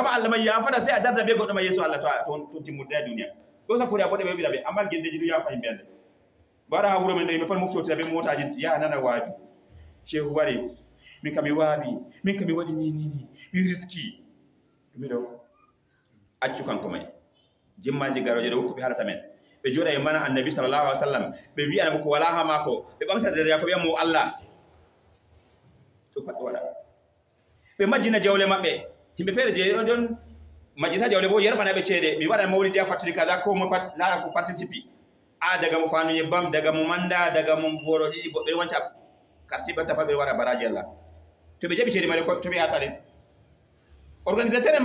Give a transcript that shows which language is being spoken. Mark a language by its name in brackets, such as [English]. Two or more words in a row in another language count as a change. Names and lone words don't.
[Fula] kama Allah may yaafata sey a darda be goɗɗo ma yeeso Allah to timmudde a duniya ɗo sappori a boɗe ɓe wiɗa ɓe amma gendeji ɗum yaafa yimɓe ande mbaɗa ha wuro men ɗo yimɓe pat moftotira ɓe motaji yaha nana waaju cheikhu wari min kam mi waawi min kam mi waɗi ni mi riski miɗo accu kanko may jimmaji garoje ɗo hokkuɓe haalata men ɓe jooɗa e mana annabi [Arabic] صلى الله عليه وسلم [Fula] ɓe wi'anamo ko wala ha maako ɓe ɓamta daraja ko wiyamo Allah to pat ɗo waɗa ɓe majjina jawle maɓɓe yimɓe feere je ɗon majita jawle bo yerbana be cede mi wada mawlidi fatuli kaza ko mo pat lara ko participe daga mo fanu yebbam daga mo manda daga mo boro didi bo be wanca quartier batta pa be wada baraji Allah to be jabi cede mare ko to be atale organisateur